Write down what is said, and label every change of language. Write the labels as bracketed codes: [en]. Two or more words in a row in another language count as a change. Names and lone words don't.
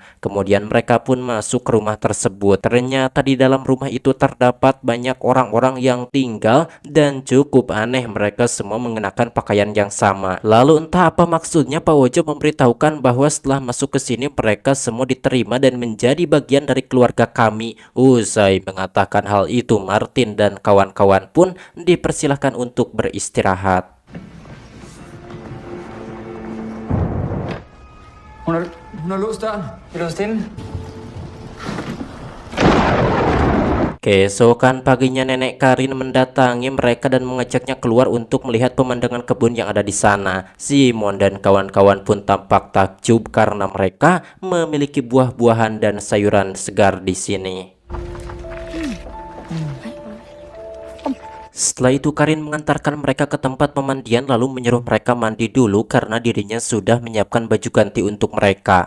[id] Kemudian mereka pun masuk ke rumah tersebut. Ternyata di dalam rumah itu terdapat banyak orang-orang yang tinggal dan cukup aneh, mereka semua mengenakan pakaian yang sama. Lalu entah apa maksudnya Pak Wojo memberitahukan bahwa setelah masuk ke sini mereka semua diterima dan menjadi bagian dari keluarga kami. Usai mengatakan hal itu, Martin dan kawan-kawan pun dipersilahkan untuk beristirahat. [da] Hun har låst døren. Vil du låse den? [id] Keesokan paginya nenek Karin mendatangi mereka dan mengajaknya keluar untuk melihat pemandangan kebun yang ada di sana. Simon dan kawan-kawan pun tampak takjub karena mereka memiliki buah-buahan dan sayuran segar di sini. Setelah itu Karin mengantarkan mereka ke tempat pemandian lalu menyuruh mereka mandi dulu karena dirinya sudah menyiapkan baju ganti untuk mereka.